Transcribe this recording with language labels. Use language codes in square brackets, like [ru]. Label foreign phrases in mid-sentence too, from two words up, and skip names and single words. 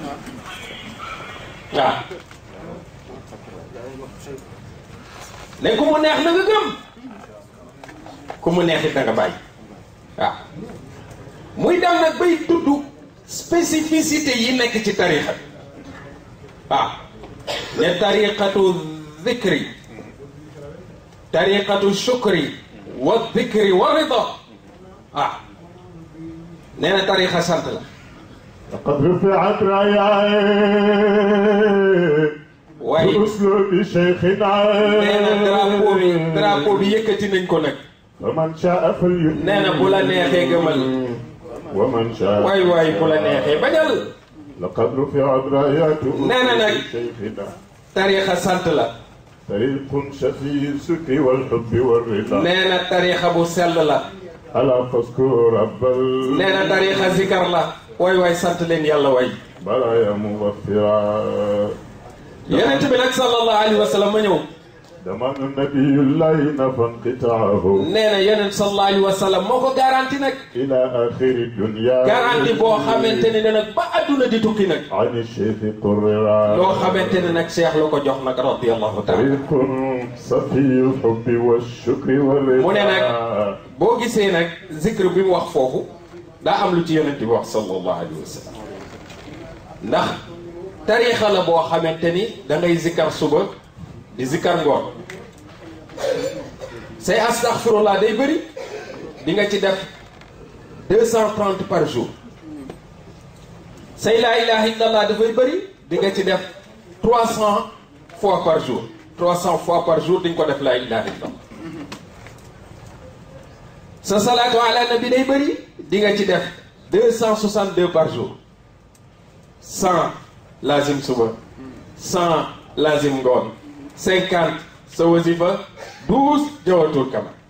[wo] ne ku mu neex na nga gëm ku mu neex it na nga bàyyi muy dem nag bay tudd spécificité yi nekk ci tarixa ne [ar] طريقة ذكر طريقة شكر وذكر ورضا [wo] nee na tarixa sant la [ar] لقد رفعت راية waaye بأسلوب شيخنا [wo] nee na drapeau bi yëkkati nañ ko nag. [ar] فمن شاء فليؤمن [wo] nee na bu la neexee gëmal. [ar] ومن شاء [wo] waay bu la neexee bañal. [ar] لقد رفعت رايات [wo] nee na nag شيخنا tariixa sant la. [ar] طريق شفي السكر والحب والرضا [wo] nee na tariixa bu sell la. [ar] ألا فاذكر رب [wo] nee na tariixa zikar la. waay sant leen yàlla waay. [ar] البرايا مغفرا [wo] yonent bi nag [ar] صلى الله عليه وسلم [wo] ma ñëw. [ar] دمان النبي الله نفى انقطاعه [wo] nee na yonent [ar] صلى الله عليه وسلم [wo] moo ko garanti nag. [ar] إلى آخر الدنيا [wo] garanti boo xamante ne nag ba adduna di tukki nag. [ar] عن الشيخ قررا [wo] loo xamante ne nag Cheikh la ko jox nag [ar] رضي الله تعالى. طريق صفي الحب والشكر والرضا [wo] mu ne nag boo gisee nag zikr bi mu wax foofu daa am lu ci yonent bi wax [ar] صلى الله عليه وسلم [wo] ndax tariixa la boo xamante ni da ngay zikar suba di zikar ngoon say astaghfirullah day bëri di nga ci def 230 [fr] par jour [wo] say [ar] لا إله إلا الله [wo] dafay bëri di nga ci def [fr] 300 fois par jour 300 fois par jour [wo] di nga ko def [ar] لا إله إلا الله [wo] sa [ar] الصلاة على النبي [wo] day bëri di nga ci def 262 [fr] par jour [wo] 100 lazim suba 100 lazim ngoon 50 sa wasifa 12 [ar] جوهرة الكمال